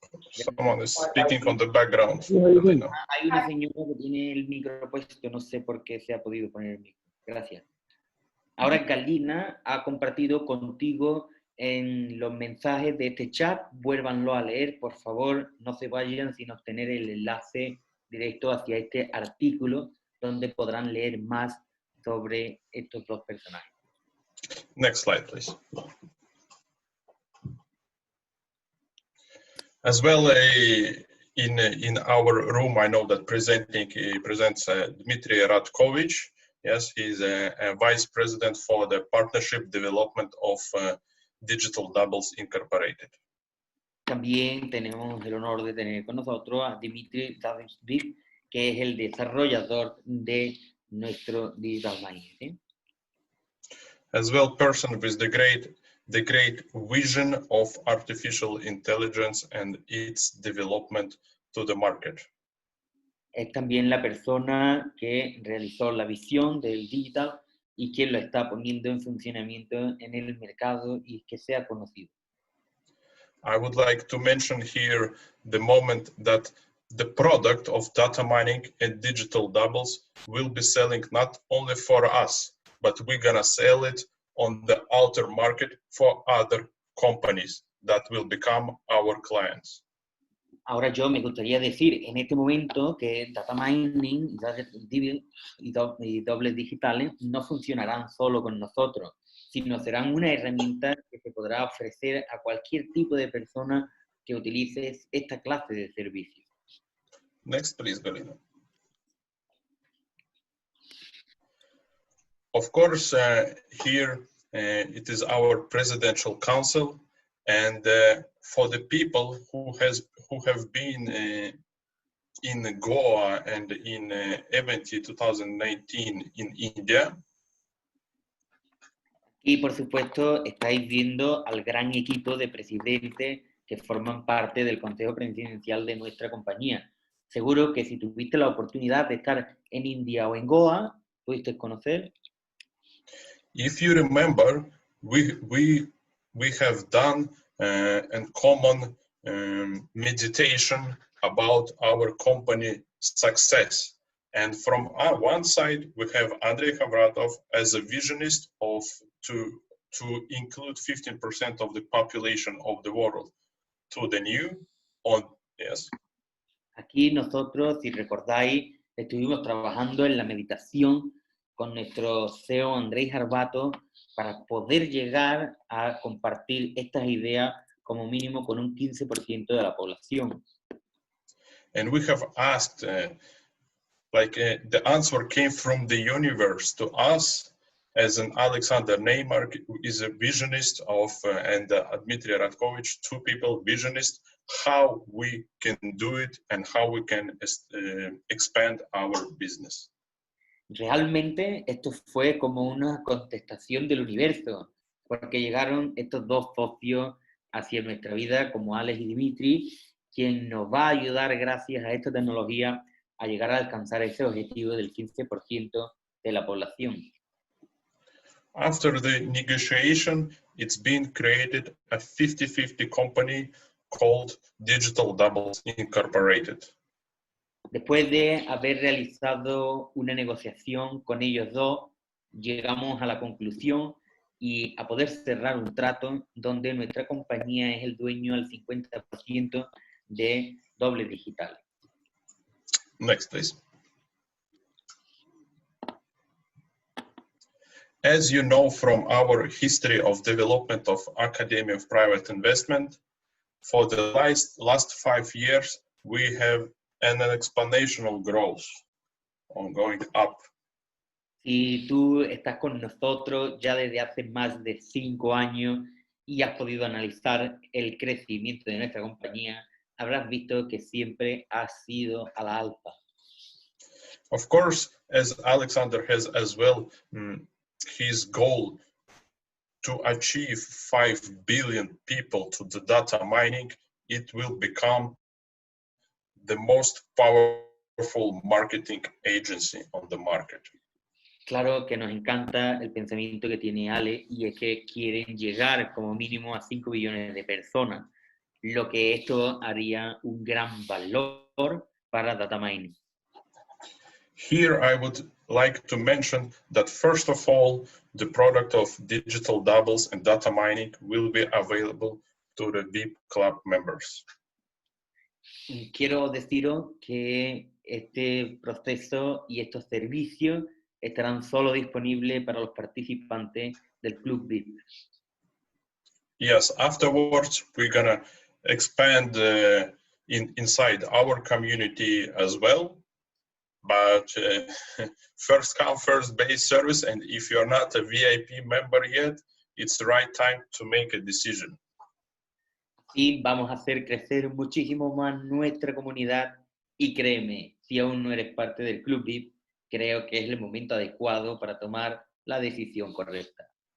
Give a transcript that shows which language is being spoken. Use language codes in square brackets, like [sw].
[en] Someone is speaking on the background. [es] Hay una señora que tiene el micro puesto, no sé por qué se ha podido poner el micro. Gracias. Ahora Galina ha compartido contigo en los mensajes de este chat. Vuélvanlo a leer, por favor, no se vayan sin obtener el enlace directo hacia este artículo donde podrán leer más sobre estos dos personajes. [en] Next slide, please. As well, in our room, I know that presents Dmitry Radkovich. Yes, he's a vice president for the partnership development of Digital Doubles Incorporated. [es] También tenemos el honor de tener con nosotros a Dmitry Radkovich, que es el desarrollador de nuestro Digital Mind. ¿Sí? [en] As well, person with the great vision of artificial intelligence and its development to the market. [es] Es también la persona que realizó la visión del digital y quien lo está poniendo en funcionamiento en el mercado y que sea conocido. [en] I would like to mention here the moment that the product of data mining and digital doubles will be selling not only for us, but we're gonna sell it on the outer market for other companies that will become our clients. [es] Ahora yo me gustaría decir en este momento que data mining y dobles digitales no funcionarán solo con nosotros, sino serán una herramienta que se podrá ofrecer a cualquier tipo de persona que utilice esta clase de servicios. [en] Next, please, Galina. Of course, here it is our presidential council, and for the people who have been in Goa and in event 2019 in India. [es] Y por supuesto estáis viendo al gran equipo de presidentes que forman parte del Consejo Presidencial de nuestra compañía. Seguro que si tuviste la oportunidad de estar en India o en Goa, pudiste conocer. [en] If you remember, we have done a common meditation about our company success. And from one side, we have Andrei Khavratov as a visionist of to include 15% of the population of the world to the new on, yes. [es] Aquí nosotros, si recordáis, estuvimos trabajando en la meditación con nuestro CEO Andrés Garbato para poder llegar a compartir estas ideas como mínimo con un 15% de la población. [en] And we have asked, the answer came from the universe to us as an Alexander Neymar is a visionist of, and Dmitry Radkovich, two people, visionist, how we can do it and how we can expand our business. [es] Realmente esto fue como una contestación del universo, porque llegaron estos dos socios hacia nuestra vida, como Alex y Dimitri, quien nos va a ayudar gracias a esta tecnología a llegar a alcanzar ese objetivo del 15% de la población. [en] After the negotiation, it's been created a 50-50 company called Digital Doubles Incorporated. [es] Después de haber realizado una negociación con ellos dos, llegamos a la conclusión y a poder cerrar un trato donde nuestra compañía es el dueño al 50% de Doble Digital. [en] Next, please. As you know from our history of development of Academy of Private Investment, for the last 5 years, we have an exponential growth on going up. [es] Si tú estás con nosotros ya desde hace más de 5 años y has podido analizar el crecimiento de nuestra compañía, habrás visto que siempre ha sido a la alza. [en] Of course, as Alexander has as well his goal to achieve 5 billion people to the data mining, it will become the most powerful marketing agency on the market. [es] Claro que nos encanta el pensamiento que tiene Ale y es que quieren llegar como mínimo a 5 billones de personas, lo que esto haría un gran valor para data mining. [en] Here I would like to mention that first of all, the product of digital doubles and data mining will be available to the VIP Club members. [es] Quiero deciros que este proceso y estos servicios estarán solo disponibles para los participantes del Club VIP. [en] Yes, afterwards we're gonna expand inside our community as well. But first come, first base service, and if you're not a VIP member yet, it's the right time to make a decision. [es] Y vamos a hacer crecer muchísimo más nuestra comunidad y créeme, si aún no eres parte del Club VIP, creo que es el momento adecuado para tomar la decisión correcta.